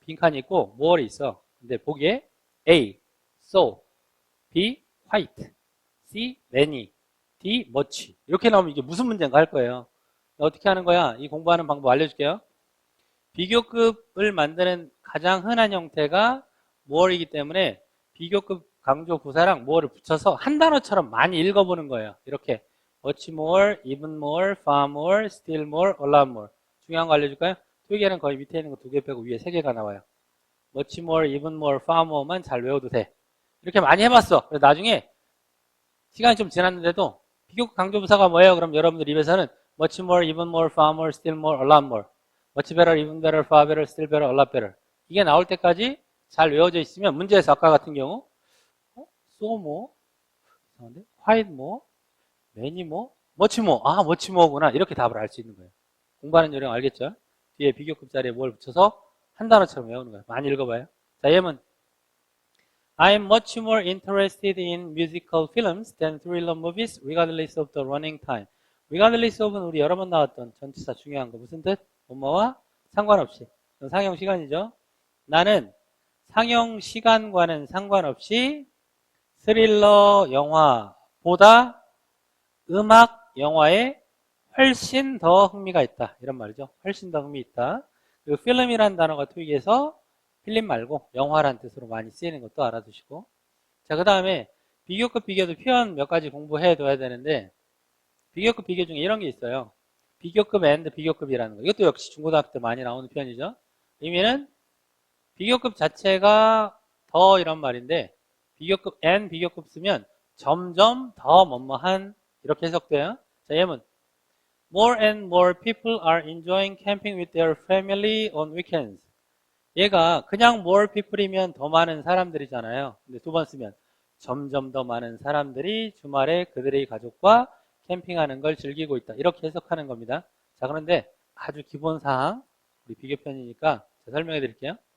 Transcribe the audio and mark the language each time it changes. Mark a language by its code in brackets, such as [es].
[ko] 빈칸이 있고 more이 있어. 근데 보기에 A, so, B, white, C, many, D, much 이렇게 나오면 이게 무슨 문제인가 할 거예요. 어떻게 하는 거야? 이 공부하는 방법 알려줄게요. 비교급을 만드는 가장 흔한 형태가 more이기 때문에 비교급 강조 부사랑 more를 붙여서 한 단어처럼 많이 읽어보는 거예요. [en] 이렇게 much more, even more, far more, still more, a lot more. [ko] 중요한 거 알려줄까요? 토익에는 거의 밑에 있는 거 2개 빼고 위에 3개가 나와요. [en] much more, even more, far more [ko] 만 잘 외워도 돼. 이렇게 많이 해봤어. 그래서 나중에 시간이 좀 지났는데도 비교급 강조부사가 뭐예요? 그럼 여러분들 입에서는 [en] much more, even more, far more, still more, a lot more. much better, even better, far better, still better, a lot better. [ko] 이게 나올 때까지 잘 외워져 있으면 문제에서 아까 같은 경우 [en] so more, [ko] 이상한데? [en] white more, many more, much more. much more구나. [ko] 이렇게 답을 알 수 있는 거예요. 공부하는 요령 알겠죠? 뒤에 비교급 자리에 뭘 붙여서 한 단어처럼 외우는 거예요. 많이 읽어봐요. 자, 예문. [en] I'm much more interested in musical films than thriller movies regardless of the running time. [ko] regardless of는 우리 여러 번 나왔던 전치사 중요한 거. 무슨 뜻? 뭐뭐와 상관없이. 상영 시간이죠. 나는 상영 시간과는 상관없이 스릴러 영화보다 음악 영화에 훨씬 더 흥미가 있다. 이런 말이죠. 훨씬 더 흥미 있다. 그리고 필름이라는 단어가 토익에서 필름 말고 영화란 뜻으로 많이 쓰이는 것도 알아두시고. 자, 그 다음에 비교급 비교도 표현 몇 가지 공부해 둬야 되는데 비교급 비교 중에 이런 게 있어요. 비교급 and 비교급이라는 거. 이것도 역시 중고등학교 때 많이 나오는 표현이죠. 의미는 비교급 자체가 더 이런 말인데 비교급 and 비교급 쓰면 점점 더 뭐뭐한 이렇게 해석돼요. 자, 예문. [en] More and more people are enjoying camping with their family on weekends. [ko] 얘가 그냥 more people이면 더 많은 사람들이잖아요. 근데 2번 쓰면 점점 더 많은 사람들이 주말에 그들의 가족과 캠핑하는 걸 즐기고 있다. 이렇게 해석하는 겁니다. 자, 그런데 아주 기본 사항, 우리 비교편이니까 설명해 드릴게요.